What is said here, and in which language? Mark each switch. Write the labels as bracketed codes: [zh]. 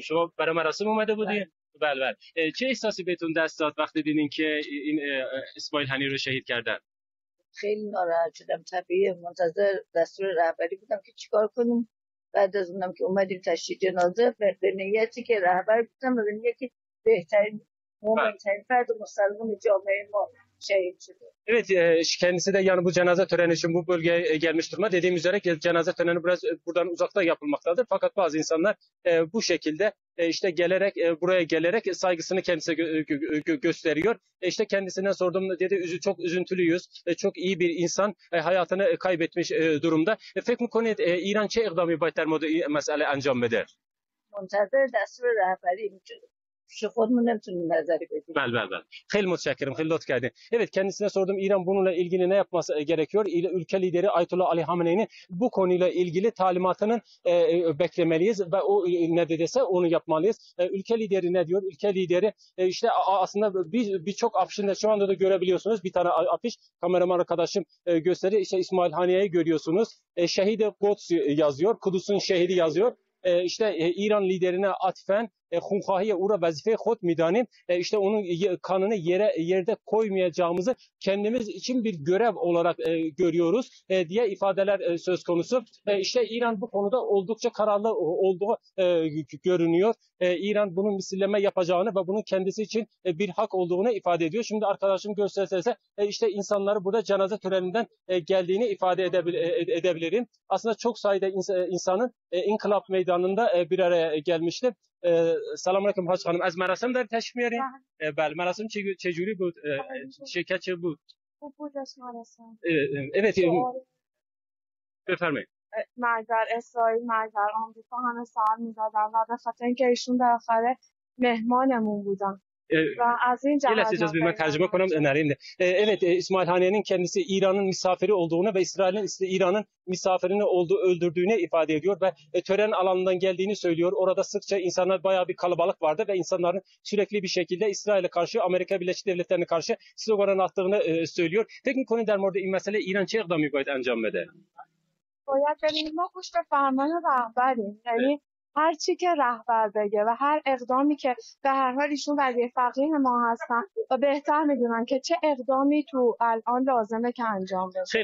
[fa] شما برای مراسم اومده بودین؟ بله بله. چه احساسی بهتون دست داد وقتی دیدین که این اسماعیل هنی رو شهید کردن؟ خیلی ناراحت شدم. طبیعیه، منتظر دستور رهبری بودم که چیکار کنیم. بعد از اونم که اومدیم تشییع جنازه به نیتی که رهبر بودم و به نیتی که بهترین مهمترین فرد مسلمان جامعه ما şehit şudur. [tr] Evet, kendisi de yani bu cenaze töreni için bu bölgeye gelmiş durumda. Dediğim üzere cenaze töreni biraz buradan uzakta yapılmaktadır. Fakat bazı insanlar bu şekilde işte buraya gelerek saygısını kendisine gösteriyor. İşte kendisine sordum, dedi çok üzüntülüyüz. Çok iyi bir insan hayatını kaybetmiş durumda. [fa] فکر میکنید ایران چه اقدامی باید در مورد این مسئله انجام بده؟ منتظر دستور رهبری خودمون نمیتونیم نظری بدیم. بله. خیلی متشکرم. خیلی لطف kerdin. [tr] Evet, kendisine sordum İran bununla ilgili ne yapması gerekiyor? Ülke lideri Ayetullah Ali Hamene'nin bu konuyla ilgili talimatının beklemeliyiz ve o ne dediyse onu yapmalıyız. Ülke lideri ne diyor? Ülke lideri işte aslında birçok afişinde şu anda da görebiliyorsunuz. Bir tane afiş kameraman arkadaşım gösteriyor. İşte İsmail Haniye'yi görüyorsunuz. Şehidi Quds yazıyor. Kudüs'ün şehidi yazıyor. İşte İran liderine atfen [fa] خونخواهی او را وظیفه خود میدانیم. [tr] İşte onun kanını yerde koymayacağımızı kendimiz için bir görev olarak görüyoruz diye ifadeler söz konusu. İşte İran bu konuda oldukça kararlı olduğu görünüyor. İran bunun misilleme yapacağını ve bunun kendisi için bir hak olduğunu ifade ediyor. Şimdi arkadaşım gösterse işte insanları burada cenaze töreninden geldiğini ifade edebilirim. Aslında çok sayıda insanın İnkılap Meydanı'nda bir araya gelmişti. [fa] سلام علیکم حاج خانم، از مراسم داری تشریف میارین؟ بله، مراسم چجوری بود؟ شرکت چه بود؟ خوب بود مراسم. Evet, بفرمایید. مرگ بر اسرائیل، مرگ بر آمریکا همه سر می‌زدن و به خاطر اینکه ایشون بالاخره مهمانمون بودن. [tr] İlaç bir tercüme konum önereyim de. Evet, İsmail Haniye'nin kendisi İran'ın misafiri olduğunu ve İran'ın misafirini öldürdüğünü ifade ediyor ve tören alanından geldiğini söylüyor. Orada sıkça insanlar bayağı bir kalabalık vardı ve insanların sürekli bir şekilde İsrail'e karşı, Amerika Birleşik Devletleri'ne karşı slogan attığını söylüyor. Peki bu konu [fa] در مورد این مسئله ایران چه اقدامی باید انجام بده؟ باید ببینیم ما پشت فرمان رهبریم. یعنی هر چی که رهبر بگه و هر اقدامی که به هر حال ایشون ولی فقیه ما هستن و بهتر میدونن که چه اقدامی تو الان لازمه که انجام بشه.